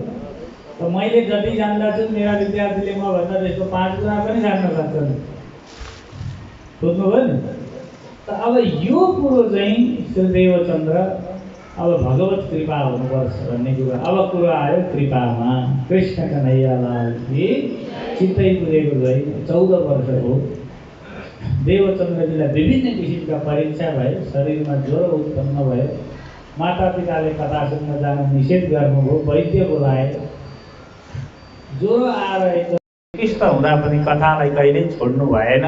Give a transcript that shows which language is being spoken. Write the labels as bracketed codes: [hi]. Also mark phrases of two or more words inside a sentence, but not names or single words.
[ne] त मैले जति जान्दा छु मेरा विद्यार्थीले मभन्दा त्यसको 5 गुणा पनि जान्न सक्छन्, बुझ्नुभयो नि? त अब यो कुरो चाहिँ श्री देवचन्द्र, अब भगवत कृपा हुनुपर्छ भन्ने कुरा। अब कुरो आयो कृपामा। कृष्ण कन्हैया लाल की। चित्तै पुगेको छैन। 14 वर्ष हो। देवचन्द्रजीलाई विभिन्न किसिमका परीक्षा भयो, शरीरमा ज्वरो उत्पन्न भयो। मातापिताले कथा सुन्न जान निषेध गर्नुभयो, वैद्य बोलाए। ज्वरो आएर एकदम किस्त हुँदा पनि कथालाई कहिल्यै छोड्नु भएन।